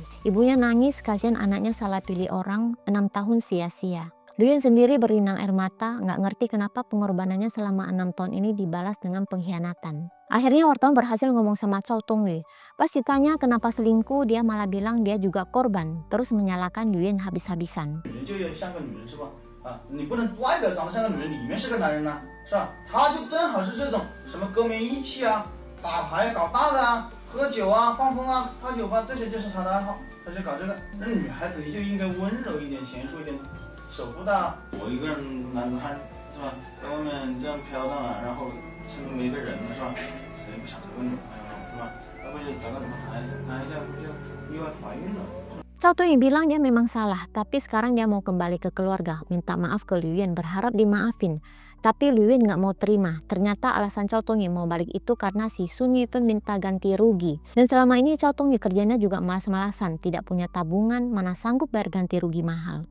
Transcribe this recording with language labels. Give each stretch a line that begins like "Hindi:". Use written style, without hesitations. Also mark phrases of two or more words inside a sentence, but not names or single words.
Indonesian: Ibunya nangis, kasihan anaknya salah pilih orang, 6 tahun sia-sia. Liu Yen sendiri berinang air mata, nggak ngerti kenapa pengorbanannya selama 6 tahun ini dibalas dengan pengkhianatan. Akhirnya wartawan berhasil ngomong sama Chow Tong-yu. Pas ditanya kenapa selingkuh, dia malah bilang dia juga korban, terus menyalahkan Liu Yen habis-habisan.
Chinese: 你不能外表长得像个女人，里面是个男人呐，是吧？他就正好是这种什么革命义气啊、打牌搞大的啊、喝酒啊、放风啊、泡酒吧，这些就是他的爱好，他就搞这个。那女孩子你就应该温柔一点、贤淑一点，守护她。我一个人男子汉是吧，在外面这样飘荡啊，然后身边没个人了是吧？谁不想找个女朋友是吧？要不就找个男孩子，谈一下不就意外怀孕了？
Indonesian: Chow Tong-yu bilang dia memang salah, tapi sekarang dia mau kembali ke keluarga, minta maaf ke Liu Yen, berharap dimaafin. Tapi Liu Yen nggak mau terima. Ternyata alasan Chow Tong-yu mau balik itu karena si Sun Yifan minta ganti rugi. Dan selama ini Chow Tong-yu kerjanya juga malas-malasan, tidak punya tabungan, mana sanggup bayar ganti rugi mahal.